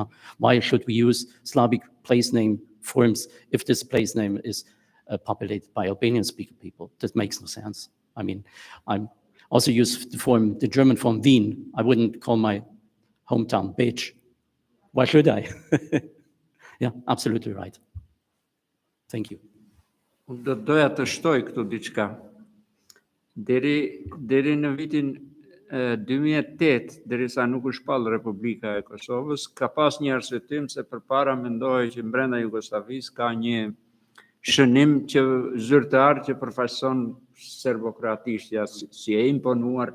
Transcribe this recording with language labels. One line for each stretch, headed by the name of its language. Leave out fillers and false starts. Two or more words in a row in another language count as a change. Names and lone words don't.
English: Why should we use Slavic place name forms if this place name is populated by Albanian-speaking people? That makes no sense. I mean, I'm also use the German form Wien. I wouldn't call my hometown Beach. Why should I? Yeah, absolutely right. Thank you.
Albanian: Do doja të shtoj këtu diçka. Deri në vitin 2008, derisa nuk u shpall Republika e Kosovës, ka pas një arsyetim se përpara mendohej që brenda Jugosllavisë ka një shënim që zyrtar që përfaqëson serbokratishtja si e imponuar.